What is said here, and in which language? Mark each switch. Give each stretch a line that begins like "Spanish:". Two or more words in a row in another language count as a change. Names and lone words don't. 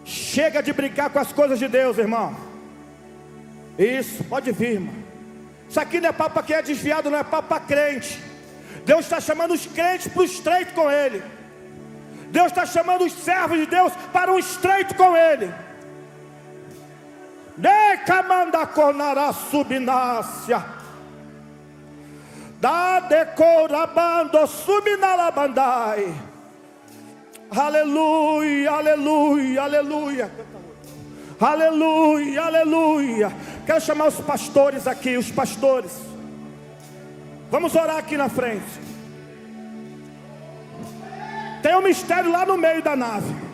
Portuguese: Chega de brincar com as coisas de Deus, irmão. Isso, pode vir, irmão. Isso aqui não é papo para quem é desviado, não é papo para crente. Deus está chamando os crentes para o estreito com Ele. Deus está chamando os servos de Deus para um estreito com Ele. Decamanda conara subnácia. Da decorabando subnalabandai. Aleluia, aleluia, aleluia. Aleluia, aleluia. Quero chamar os pastores aqui, os pastores. Vamos orar aqui na frente. Tem um mistério lá no meio da nave.